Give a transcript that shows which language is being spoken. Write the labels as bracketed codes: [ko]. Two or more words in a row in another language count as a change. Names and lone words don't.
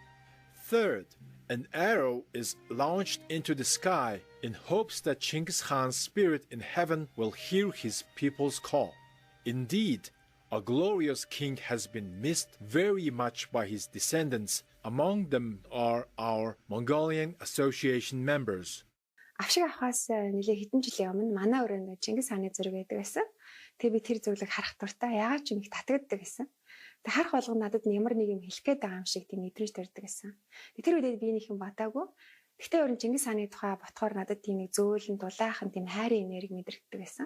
[en] Third, an arrow is launched into the sky in hopes that Genghis Khan's spirit in heaven will hear his people's call. Indeed, a glorious king has been missed very much by his descendants. Among them are our Mongolian Association members. [mn] Авшиг авахаас нэлээ хэдэн жилийн өмнө манай өрөөнд Чингис хааны зураг байдаг байсан. Тэгээ би тэр зургийг харах дуртай яагаад ч нэг татагддаг байсан. Тэгээ харах болгоно надад ямар нэг юм хэлэх гээд байгаа юм шиг тийм мэдрэмж төрдөг байсан. Тэр үедээ би нэг юм бодаагүй. Гэхдээ өрн Чингис хааны тухай ботхоор надад тийм нэг зөөлөн дулаахан тийм хайрын энерги мэдрэгддэг байсан.